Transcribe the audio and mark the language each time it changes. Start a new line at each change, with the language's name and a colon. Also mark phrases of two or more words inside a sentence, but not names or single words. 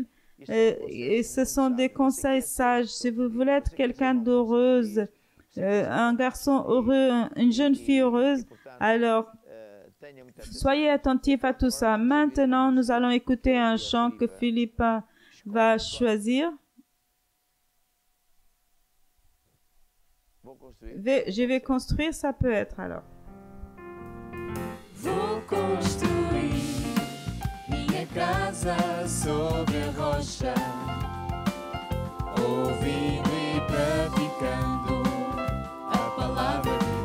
French: Et ce sont des conseils sages. Si vous voulez être quelqu'un d'heureuse, un garçon heureux, une jeune fille heureuse, alors soyez attentifs à tout ça. Maintenant, nous allons écouter un chant que Philippe va choisir. Je vais construire, ça peut être alors.
Portuguese: Vou construir minha casa sobre a rocha, ouvindo e praticando a palavra